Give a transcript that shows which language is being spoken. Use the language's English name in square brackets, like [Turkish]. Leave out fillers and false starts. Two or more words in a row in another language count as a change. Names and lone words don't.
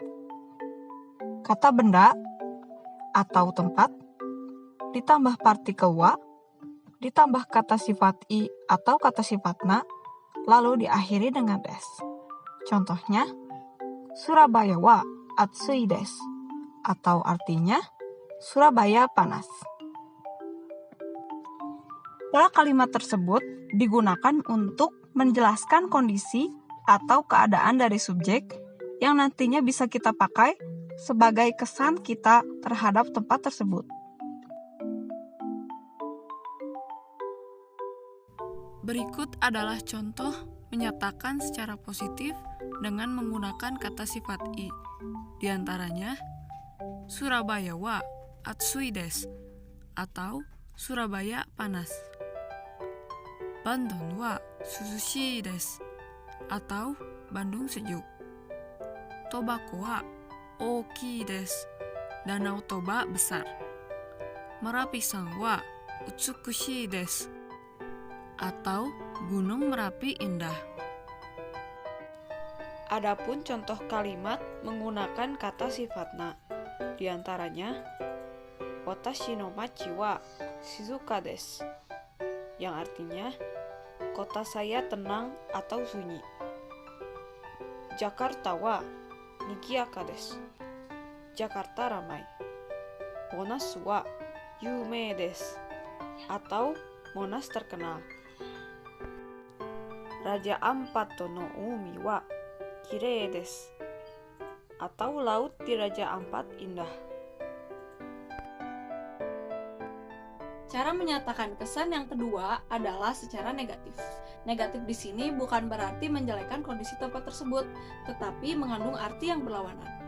[Indonesian] Kata benda atau tempat, ditambah partikel wa, ditambah kata sifat i atau kata sifat na, lalu diakhiri dengan des. [Japanese] Contohnya, Surabaya wa atsui desu, [Indonesian] atau artinya Surabaya panas. Pola kalimat tersebut digunakan untuk menjelaskan kondisi atau keadaan dari subjek yang nantinya bisa kita pakai sebagai kesan kita terhadap tempat tersebut. Berikut adalah contoh menyatakan secara positif dengan menggunakan kata sifat i. Di antaranya, [Japanese] Surabaya wa atsui desu [Indonesian] atau Surabaya panas. [Japanese] Bandung wa suzushii desu [Indonesian] atau Bandung sejuk. [Japanese] トバ湖は大きいです. [Indonesian] Danau Toba besar. [Japanese] Merapi山は美しいです [Indonesian] atau Gunung Merapi indah. Adapun contoh kalimat menggunakan kata sifat na. Di antaranya, [Japanese] 私の町は静かです, [Indonesian] yang artinya kota saya tenang atau sunyi. [Japanese] Jakarta wa nigiaka desu, [Indonesian] Jakarta ramai. [Japanese] Monas wa yumei desu, [Indonesian] atau Monas terkenal. [Japanese] Raja Ampat no umi wa kirei desu, [Indonesian] atau laut di Raja Ampat indah. Cara menyatakan kesan yang kedua adalah secara negatif. Negatif di sini bukan berarti menjelekkan kondisi tempat tersebut, tetapi mengandung arti yang berlawanan.